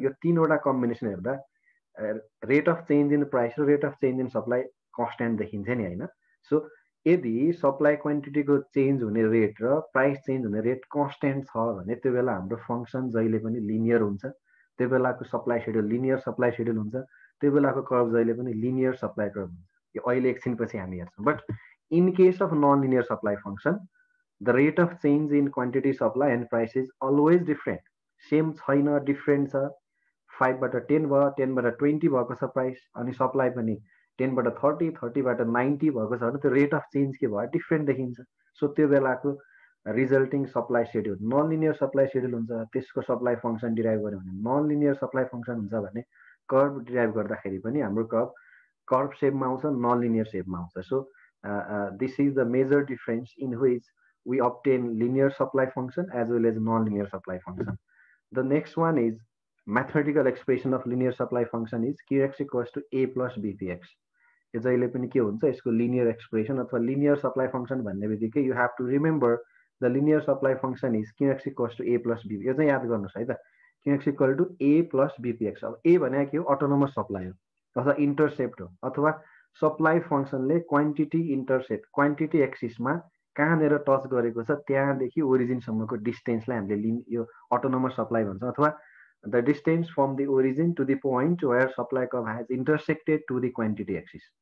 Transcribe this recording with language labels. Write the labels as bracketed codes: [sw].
[ne] यो तीनवटा कम्बिनेसन हेर्दा rate of change in price र rate of change in supply constant देखिन्छ नि हैन. सो यदि सप्लाई क्वान्टिटीको चेन्ज हुने रेट र प्राइस चेन्ज हुने रेट कन्स्टेन्ट छ भने त्यो बेला हाम्रो फंक्सन जहिले पनि लिनियर हुन्छ. त्यो बेलाको supply schedule linear supply schedule हुन्छ. त्यो बेलाको कर्व जहिले पनि लिनियर सप्लाई कर्व हुन्छ. यो अहिले एकछिनपछि हामी हेर्छौं. [en] But in case of non linear supply function, the rate of change in quantity supply and price is always different. [ne] Same छैन, डिफरेन्ट छ. 5 बाट 10 भयो, 10 बाट 20 भएको छ प्राइस अनि सप्लाई पनि 10 बाट 30, 30 बाट 90 भएको छ भने त्यो रेट अफ चेन्ज के भयो डिफरेन्ट देखिन्छ. सो त्यो बेलाको resulting supply schedule non linear supply schedule हुन्छ. त्यसको सप्लाई फंक्सन डिराइभ गर्यो भने नन लिनियर सप्लाई फंक्सन हुन्छ भने कर्व डिराइभ गर्दाखेरि पनि हाम्रो कर्व कर्भ सेपमा आउँछ, नन लिनियर सेपमा आउँछ. [en] So this is the major difference in which we obtain linear supply function as well as non-linear supply function. The next one is mathematical expression of linear supply function is qx equals to a plus bpx. [ne] यो जहिले पनि के हुन्छ, यसको linear expression अथवा linear supply function भन्ने बित्तिकै [en] You have to remember the linear supply function is qx equals to a plus b. [ne] यो चाहिँ याद गर्नुहोस् है त, क्युएक्स इक्वल टु ए प्लस बिपिएक्स. अब ए भने के हो, अटोनोमस सप्लाई हो अथवा इन्टरसेप्ट हो, अथवा सप्लाई फङ्सनले क्वान्टिटी इन्टरसेप्ट क्वान्टिटी एक्सिसमा कहाँनिर टच गरेको छ त्यहाँदेखि ओरिजिनसम्मको डिस्टेन्सलाई हामीले यो अटोनोमस सप्लाई भन्छ, अथवा [en] the distance from the origin to the point where supply curve has intersected to the quantity axis.